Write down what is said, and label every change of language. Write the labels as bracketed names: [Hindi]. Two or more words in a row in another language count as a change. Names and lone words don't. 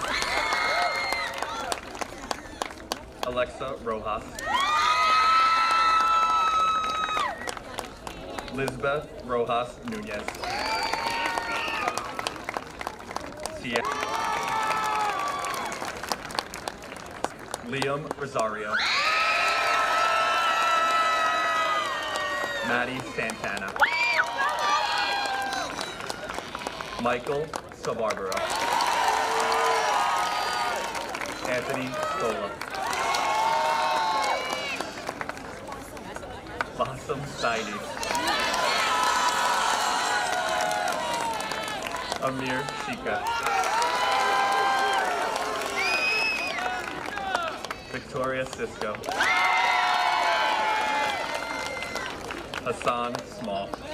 [English] Alexa Rojas, Lisbeth Rojas Nunez, Liam Rosario, Maddie Santana, Michael Sabarbaro, Anthony Stola, Bassam Saidi, Amir Shika, Victoria Cisco, Hassan Small,